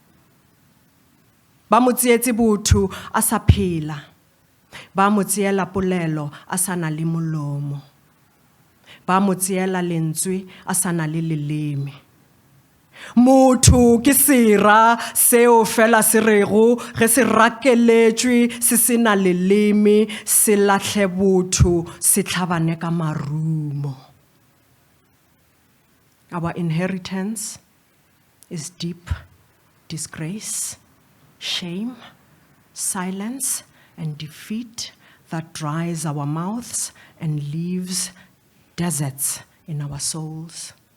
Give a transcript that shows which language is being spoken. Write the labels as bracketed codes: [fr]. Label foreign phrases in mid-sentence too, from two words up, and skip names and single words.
[nso] ba mo tsietse botho a sa phela ba mo tsiela polelo a sa na le molomo ba mo tsiela lentswe a sa na le leleme motho ke sera seo fela se rego ge se rakeletšwe se se na leleme se lahle botho se tlhabane ka marumo. [en] Our inheritance is deep disgrace, shame, silence, and defeat that dries our mouths and leaves deserts in our souls.